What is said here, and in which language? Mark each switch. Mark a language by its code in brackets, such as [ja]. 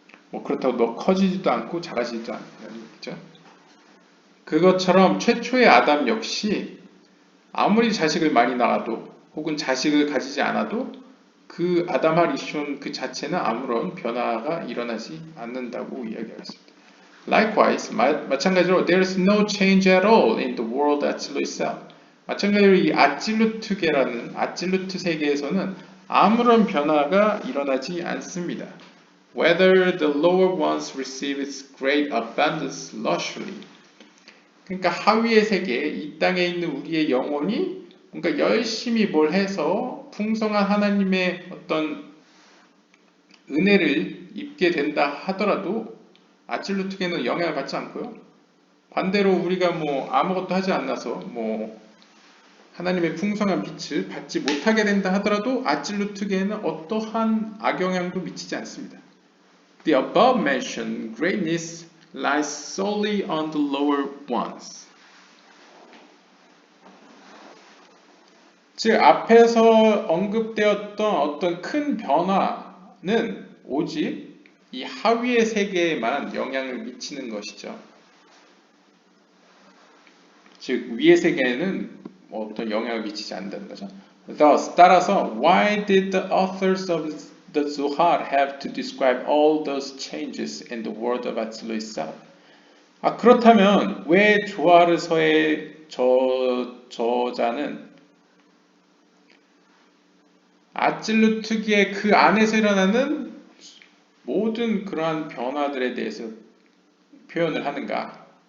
[ko] 뭐 그렇다고 너 커지지도 않고 작아지지도 않는 거죠. 그것처럼 최초의 아담 역시 아무리 자식을 많이 낳아도 혹은 자식을 가지지 않아도 그 아담 하리숀 그 자체는 아무런 변화가 일어나지 않는다고 이야기하겠습니다. [en] Likewise, [ko] 마찬가지로 [en] there is no change at all in the world Atzilut itself. [ko] 마찬가지로 이 아찔루트계라는 아찔루트 세계에서는 아무런 변화가 일어나지 않습니다. [en] Whether the lower ones receive its great abundance lusciously. [ko] 그러니까 하위의 세계, 이 땅에 있는 우리의 영혼이 뭔가 열심히 뭘 해서 풍성한 하나님의 어떤 은혜를 입게 된다 하더라도 아찔루트계는 영향을 받지 않고요. 반대로 우리가 뭐 아무것도 하지 않아서 뭐 하나님의 풍성한 빛을 받지 못하게 된다 하더라도 아찔루트계에는 어떠한 악영향도 미치지 않습니다. [en] The above mentioned greatness lies solely on the lower ones. [ko] 즉 앞에서 언급되었던 어떤 큰 변화는 오직 이 하위의 세계에만 영향을 미치는 것이죠. 즉 위의 세계에는 어떤 영향을 미치지 않는다는 거죠. [en] Thus, [ko] 따라서 [en] why did the authors of the Zohar have to describe all those changes in the world of Atzilut itself? [ko] 그렇다면 왜 조아르서의 저자는 아찔루트기의 그 안에서 일어나는 모든 그러한 변화들에 대해서 표현을 하는가?